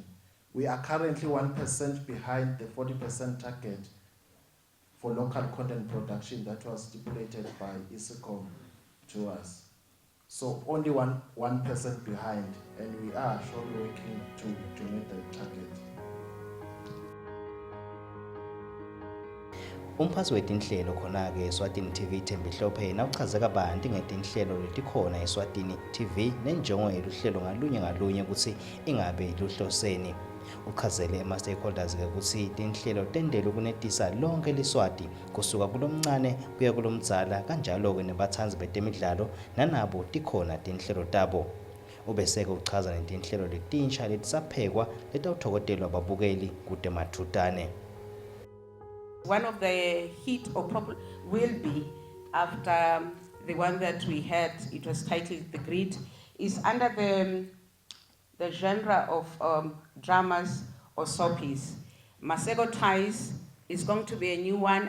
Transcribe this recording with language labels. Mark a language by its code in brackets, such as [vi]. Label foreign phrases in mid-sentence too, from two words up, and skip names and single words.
[en] We are currently 1% behind the 40% target for local content production that was stipulated by ECOM to us. So only 1% behind, and we are surely working to meet the target. [ss] Umphathi wetinhlelo khona-ke Eswatini TV Thembi Hlophe yena uchaze kabanti ngetinhlelo letikhona Eswatini TV nenjongo yeluhlelo ngalunye ukuthi ingabe luhloseni. Uchazele ama-stakeholders-ke ukuthi tinhlelo tendele ukunetisa lonke liswati kusuka kulomncane kuya kulomdzala kanjalo-ke nebathanzi betemidlalo nanabo tikhona tinhlelo tabo. Ubeseke uchaza netinhlelo letinsha letisaphekwa letawuthokotelwa ababukeli kude mathutane. [en] One of the hit or problem will be after the one that we had, it was titled The Grid, is under the genre of dramas or soapies. Masego Ties is going to be a new one.